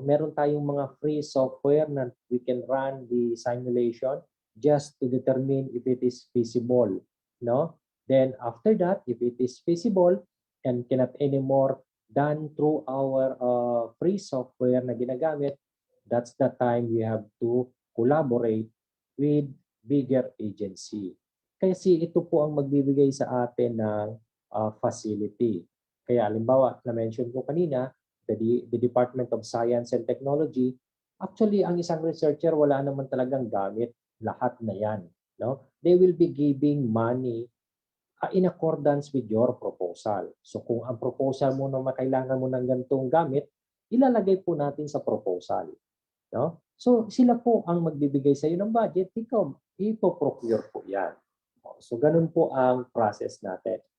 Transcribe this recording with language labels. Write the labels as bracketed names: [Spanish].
[Filipino] Meron tayong mga [English] free software na we can run the simulation just to determine if it is feasible, no? Then after that, if it is feasible and cannot anymore done through our free software [Filipino] na ginagamit, [English] that's the time we have to collaborate with bigger agency. [Filipino] Kasi ito po ang magbibigay sa atin ng facility. Kaya halimbawa, na-mention ko kanina, the Department of Science and Technology, actually, ang isang researcher, wala naman talagang gamit lahat na yan. No? [English] They will be giving money in accordance with your proposal. [Filipino] So kung ang proposal mo na kailangan mo ng ganitong gamit, ilalagay po natin sa proposal. No? So sila po ang magbibigay sa iyo ng budget, ikaw ipo-procure po yan. So ganun po ang process natin.